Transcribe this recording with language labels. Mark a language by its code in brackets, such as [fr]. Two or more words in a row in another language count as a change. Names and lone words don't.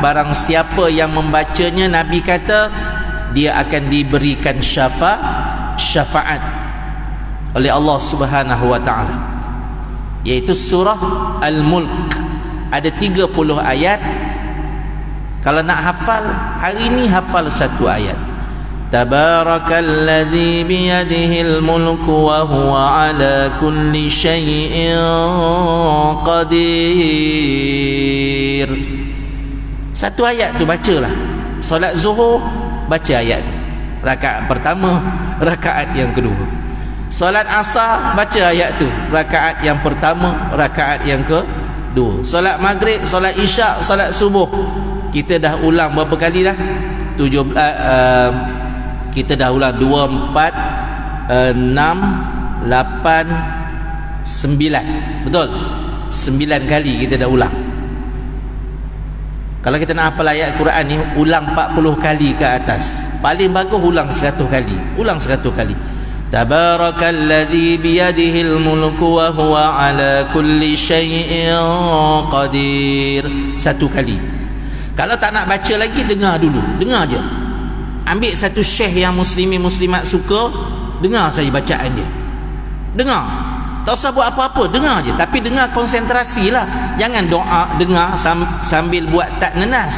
[ms] Barang siapa yang membacanya, Nabi kata dia akan diberikan syafaat oleh Allah [ar] سبحانه وتعالى, [ms] yaitu surah Al-Mulk. Ada 30 ayat. Kalau nak hafal hari ini, hafal satu ayat. [ar] تبارك الذي بيده الملك وهو على كل شيء قدير. [ms] Satu ayat tu bacalah. Solat Zuhur baca ayat tu, rakaat pertama, rakaat yang kedua. Solat Asar baca ayat tu, rakaat yang pertama, rakaat yang kedua. Solat Maghrib, solat Isyak, solat Subuh. Kita dah ulang berapa kali dah? Kita dah ulang 2, 4, 6, 8, 9. Betul? 9 kali kita dah ulang. Kalau kita nak hafal ayat Quran ni, ulang 40 kali ke atas. Paling bagus ulang 100 kali. Ulang 100 kali. [ar] تبارك الذي بيده الملك وهو على كل شيء قدير. [ms] 1 kali. Kalau tak nak baca lagi, dengar dulu. Dengar je. Ambil satu syekh yang muslimin muslimat suka, dengar saja bacaan dia. Dengar. Tak usah buat apa-apa, dengar je. Tapi dengar konsentrasi lah. Jangan doa, dengar sambil buat tak nenas.